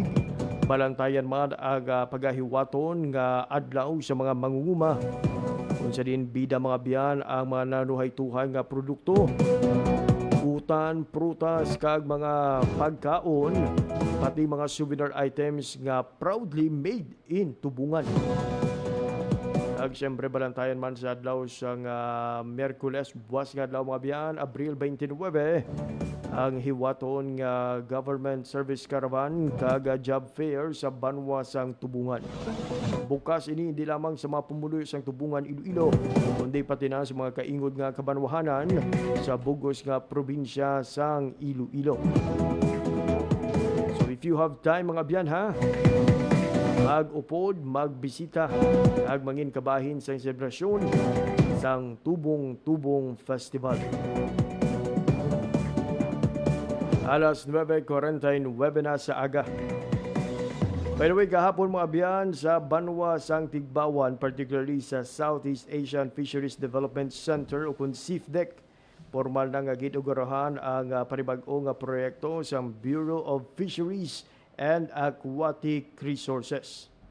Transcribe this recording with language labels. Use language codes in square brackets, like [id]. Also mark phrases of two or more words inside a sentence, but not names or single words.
[hil] Balantayan man ang pagahiwaton nga adlaw sa mga mangunguma. Unsa din bida mga biyan ang mga nanuhay-tuhay nga produkto, utan, prutas kag mga pagkaon, pati mga [en] souvenir items [hil] nga [en] proudly made in [hil] Tubungan. Kag siyempre balantayan man sa adlaw sang Miyerkules buwas nga adlaw mga biyan, Abril 29, ang hiwaton nga [en] government service caravan [hil] kag [en] job fair [hil] sa Banwasang Tubungan. Bukas ini hindi lamang sa mga pumuloy sang Tubungan Iloilo, kundi pati na sa mga kaingod nga kabanwahanan sa bugos nga probinsya sang Iloilo. [en] So if you have time [hil] mga biyan ha, mag-upod, magbisita, ag mangin kabahin sa selebrasyon sang Tubong-Tubong Festival. Alas 9:49 na sa aga. [en] By the way, [hil] kahapon mga biyan sa Banwasang Tigbawan, particularly sa Southeast Asian Fisheries Development Center o kung SIFDEC, formal na nga ginugurahan ang panibag-o nga proyekto sa Bureau of Fisheries and Aquatic Resources.